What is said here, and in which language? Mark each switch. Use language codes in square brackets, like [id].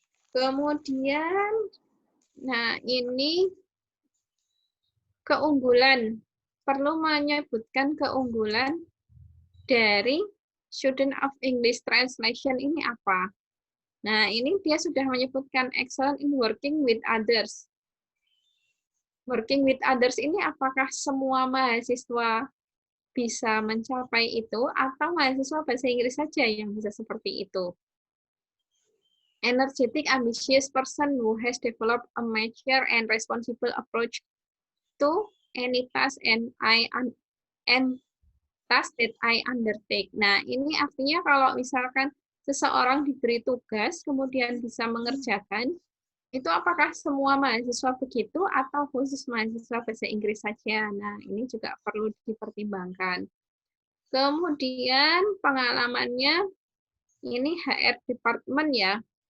[id] Kemudian, nah ini keunggulan, perlu menyebutkan keunggulan dari Student of English Translation ini apa? Nah, ini dia sudah menyebutkan [en] excellent in working with others. Working with others [id] ini apakah semua mahasiswa bisa mencapai itu atau mahasiswa bahasa Inggris saja yang bisa seperti itu? [en] Energetic, ambitious person who has developed a mature and responsible approach to any task and task that I undertake. [id] Nah, ini artinya kalau misalkan seseorang diberi tugas, kemudian bisa mengerjakan, itu apakah semua mahasiswa begitu atau khusus mahasiswa bahasa Inggris saja? Nah, ini juga perlu dipertimbangkan. Kemudian pengalamannya, ini HR Department ya.